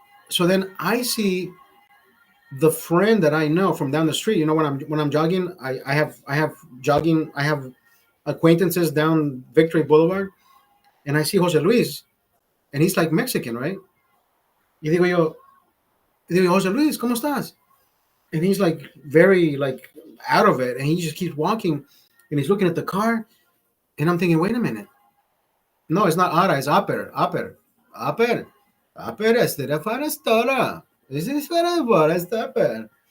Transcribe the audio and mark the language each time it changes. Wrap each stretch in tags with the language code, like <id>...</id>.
<en>So then I see the friend that I know from down the street. You know, when I'm jogging, I have acquaintances down Victory Boulevard, and I see Jose Luis, and he's like Mexican, right?</en> <es>Y digo yo, Jose Luis, ¿cómo estás?</es> <en>And he's like very like out of it, and he just keeps walking, and he's looking at the car, and I'm thinking, wait a minute, no, it's not Ara, it's Aper, Aper, este de Farastora, this is Farastora.</en>